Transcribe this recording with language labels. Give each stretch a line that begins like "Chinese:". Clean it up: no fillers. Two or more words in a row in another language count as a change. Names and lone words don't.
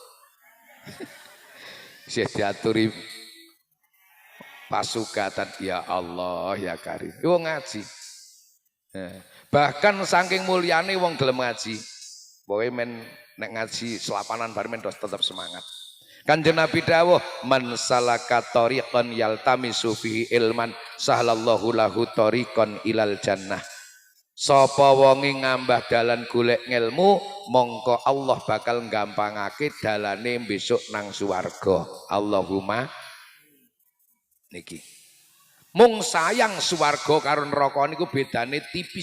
Javanese: Sing diaturi pasukatan
Arabic: يا الله يا كريم.
Javanese: Wong ngaji. Bahkan saking mulyane wong gelem ngaji. Pokoke men nek ngaji selapanan bar men tetap semangat. Kanjeng Nabi dawuh
Arabic: من سلك طريقا يلتمس فيه علما سهل الله له طريقا إلى الجنة.
Javanese: Sapa wonge ngambah dalan golek ngilmu mongko Allah bakal gampangake dalane besok nang swarga. Allahumma niki. Mung sayang swarga karo neraka niku bedane tipis.